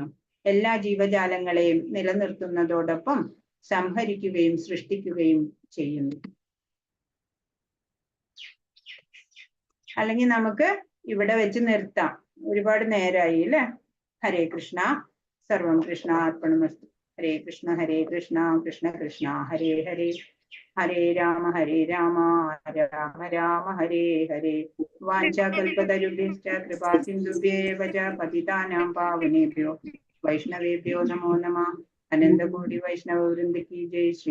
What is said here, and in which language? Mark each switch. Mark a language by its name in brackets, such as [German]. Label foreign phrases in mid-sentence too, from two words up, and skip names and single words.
[Malayalam] എല്ലാ ജീവജാലങ്ങളെയും നിലനിർത്തുന്നതോടൊപ്പം സംഹരിക്കുകയും സൃഷ്ടിക്കുകയും ചെയ്യുന്നു. അല്ലെങ്കിൽ നമുക്ക് ഇവിടെ വെച്ച് നിർത്താം, ഒരുപാട് നേരമായി അല്ലെ. [Sanskrit] ഹരേ കൃഷ്ണ. സർവം കൃഷ്ണ അർപ്പണമസ്തു. ഹരേ കൃഷ്ണ കൃഷ്ണ കൃഷ്ണ ഹരേ ഹരേ, ഹരേ രാമ രാമ രാമ ഹരേ ഹരേ. വാഞ്ചാകൽപതരുഭ്യശ്ച കൃപാ സിന്ധുഭ്യേവ ച പതിതാനാം പാവനേഭ്യോ വൈഷ്ണവേഭ്യോ നമോ നമഃ. അനന്തകോടി വൈഷ്ണവ വൃന്ദ കി ജയ്. ശ്രീ